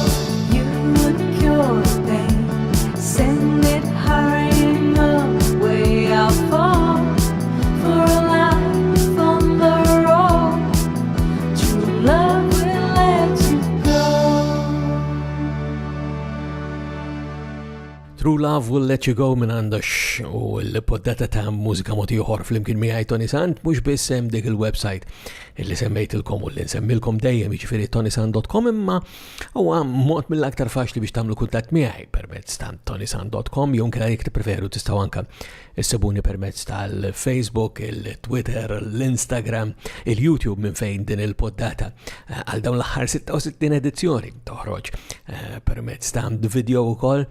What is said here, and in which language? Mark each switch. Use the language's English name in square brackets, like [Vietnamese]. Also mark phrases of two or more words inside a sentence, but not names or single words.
[English] You would cure the pain, send it hurrying away. I'll fall for a life on the road. True love will let you go. [Maltese] True Love Will Let You Go minn għandax u l-poddata ta' mużika mod ieħor flimkien miegħi Toni Sant mhux biss hemm dik il-website illi semmejtilkom u li nsemmilkom dejjem jiġifieri ToniSant.com imma huwa mod mill-aktar faċli biex tagħmlu kuntatt miegħi permezz ta' ToniSant.com jew inkella jekk tippreferu tistgħu anke issibuni permezz tal-Facebook, il-Twitter, l-Instagram, il-YouTube minn fejn din il-poddata għal dawn l-aħħar 66 edizzjoni toħroġ permezz ta' video ukoll.